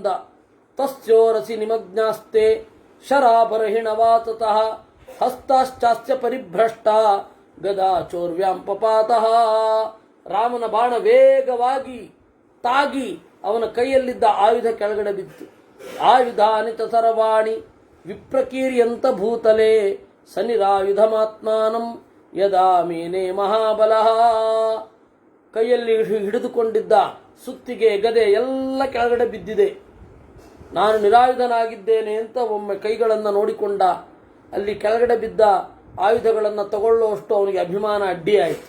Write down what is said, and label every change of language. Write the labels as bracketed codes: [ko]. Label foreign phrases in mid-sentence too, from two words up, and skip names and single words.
[sa] ತಸ್ಯೋರಸಿ ನಿಮಗ್ನಾಸ್ತೆ ಶರಾಪರಹಿಣವಾತತಃ ಹಸ್ತಾಶ್ಚಾಸ್ಯ ಪರಿಭ್ರಷ್ಟ ಗದಾ ಚೋರ್ವ್ಯಾಂ ಪಪಾತಃ. [kn] ರಾಮನ ಬಾಣ ವೇಗವಾಗಿ ತಾಗಿ ಅವನ ಕೈಯಲ್ಲಿದ್ದ ಆಯುಧ ಕೆಳಗಡೆ ಬಿತ್ತು. [sa] ಆಯುಧಾನಿ ಚ ಸರ್ವಾಣಿ ವಿಪ್ರಕೀರ್ಯಂತ ಭೂತಲೆ ಸನಿರಾಯುಧಮಾತ್ಮಾನಂ ಯದಾ ಮೇನೆ ಮಹಾಬಲಃ. [kn] ಕೈಯಲ್ಲಿ ಹಿಡಿದುಕೊಂಡಿದ್ದ ಸುತ್ತಿಗೆ ಗದೆ ಎಲ್ಲ ಕೆಳಗಡೆ ಬಿದ್ದಿದೆ. ನಾನು ನಿರಾಯುಧನಾಗಿದ್ದೇನೆ ಅಂತ ಒಮ್ಮೆ ಕೈಗಳನ್ನು ನೋಡಿಕೊಂಡ. ಅಲ್ಲಿ ಕೆಳಗಡೆ ಬಿದ್ದ ಆಯುಧಗಳನ್ನು ತಗೊಳ್ಳುವಷ್ಟು ಅವನಿಗೆ ಅಭಿಮಾನ ಅಡ್ಡಿಯಾಯಿತು.